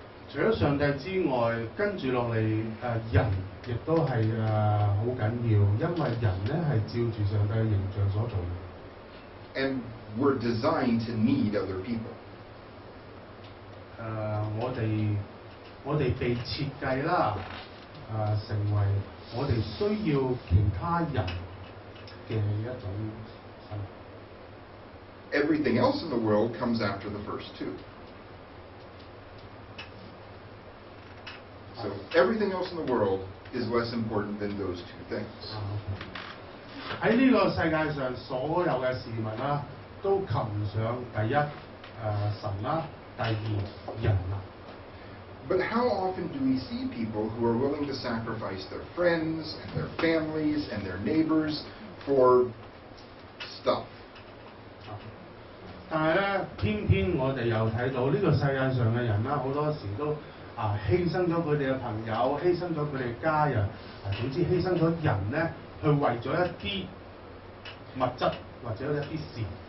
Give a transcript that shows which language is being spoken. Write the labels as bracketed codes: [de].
[yue] 除咗上帝之外，跟住落嚟人亦都係好緊要，因為人咧係照住上帝嘅形象所做嘅。 [en] And we're designed to need other people. [yue] 我哋被設計啦，成為我哋需要其他人嘅一種生活。 [en] Everything else in the world comes after the first two. So everything else in the world is less important than those two things. [yue] 喺呢個世界上，所有嘅事物啦，都擒上第一神啦，第二人啦。 [en] But how often do we see people who are willing to sacrifice their friends and their families and their neighbors for stuff? [yue] 但係咧，偏偏我哋又睇到呢個世界上嘅人啦，好多時都犧牲咗佢哋嘅朋友，犧牲咗佢哋家人，總之犧牲咗人咧，去為咗一啲物質或者一啲事。